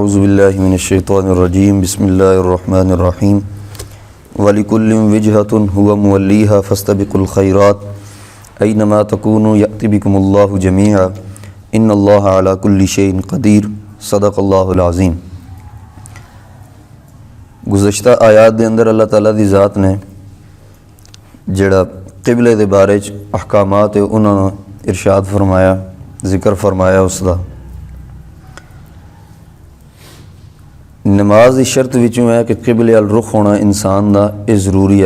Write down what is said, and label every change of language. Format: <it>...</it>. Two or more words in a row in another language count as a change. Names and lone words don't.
<ar>أعوذ بالله من الشيطان الرجيم بسم الله الرحمن الرحيم ولكل وجهة هو موليها فاستبقوا الخيرات أينما تكونوا يأت بكم الله جميعا إن الله على كل شيء قدير صدق الله العظيم.</ar> <pa>گزشتہ آیات دے اندر اللہ تعالیٰ دی ذات نے جہڑا قبلے دے بارے چ احکامات ہے انہوں نے ارشاد فرمایا، ذکر فرمایا اس کا.</pa> <ur>نماز کی شرط وچوں ہے کہ قبلے ال رخ ہونا انسان کا یہ ضروری ہے.</ur>